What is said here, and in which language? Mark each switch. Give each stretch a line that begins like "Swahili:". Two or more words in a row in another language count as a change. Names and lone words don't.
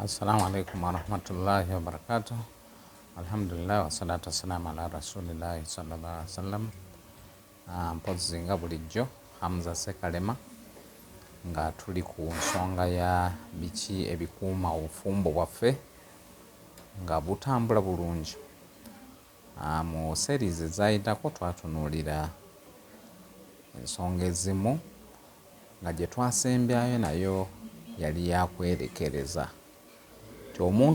Arabic: السلام عليكم ورحمة الله وبركاته. الحمد لله والصلاة والسلام على رسول الله صلى الله عليه وسلم.
Ganda: Mpozi nga bulijjo Hamza Ssekalema nga tuli ku nsonga ya biki ebikuuma obufumbo bwaffe nga butambula bulungi. Mu series ezayitako twatunuulira ensonga ezimu nga gye twasembyayo nayo yali yakwerekereza ti omuntu